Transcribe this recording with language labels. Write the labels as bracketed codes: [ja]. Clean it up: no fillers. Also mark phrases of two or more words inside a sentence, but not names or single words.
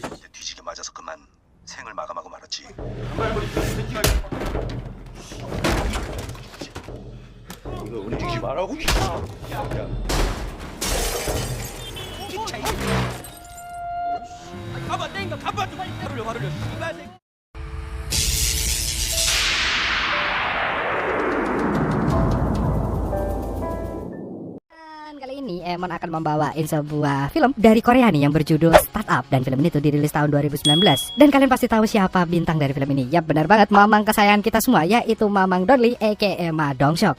[ko] 뒤지게 맞아서 그만 생을 마감하고 말았지. 이거 움직이지 말라고. 가봐, 땡겨, 가봐 좀. 화를 씨발 새끼. [id] Kali ini Emon akan membawain sebuah film dari Korea nih yang berjudul Startup, dan film ini tuh dirilis tahun 2019. Dan kalian pasti tahu siapa bintang dari film ini. Yap, benar banget, mamang kesayangan kita semua, yaitu Mamang Donli aka Ma Dongseok.